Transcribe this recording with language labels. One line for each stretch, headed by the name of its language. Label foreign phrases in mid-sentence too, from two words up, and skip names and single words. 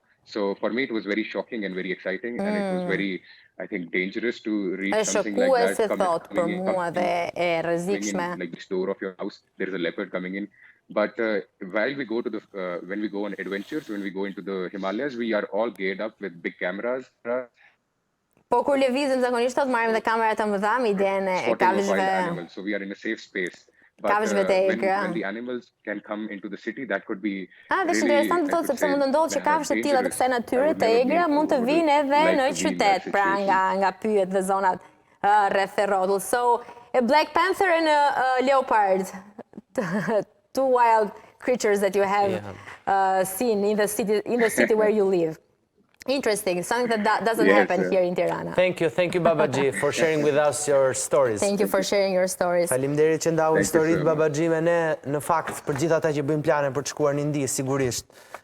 English: So for me, it was very shocking and very exciting, and it was very, I think, dangerous to read something like that. Like the door of your house, there is a leopard coming in. But while we go to when we go on adventures, when we go into the Himalayas, we are all geared up with big cameras.
Albanian: Po kur lëvizim zakonisht thot marrim dhe kamera të mëdha me idenë e kafshëve.
English: So we are in a safe space. But when the animals can come into the city, that could be.
Albanian: Dhe është interesant thotë sepse mund të ndodhë që kafshët të tilla të kësaj natyre të egra mund të vinë edhe në qytet, pra nga pyjet dhe zonat rreth e rrotull.
English: So a black panther and a leopard. Two wild creatures that you have seen in the city where you live. Interesting, something that doesn't happen here in Tirana. Thank you, Baba G, for sharing with us your stories. Thank you for sharing your stories.
Albanian: Faleminderit që ndau historitë Baba G me ne. Në fakt, për gjithë ata që bëjnë plane për të shkuar në Indi, sigurisht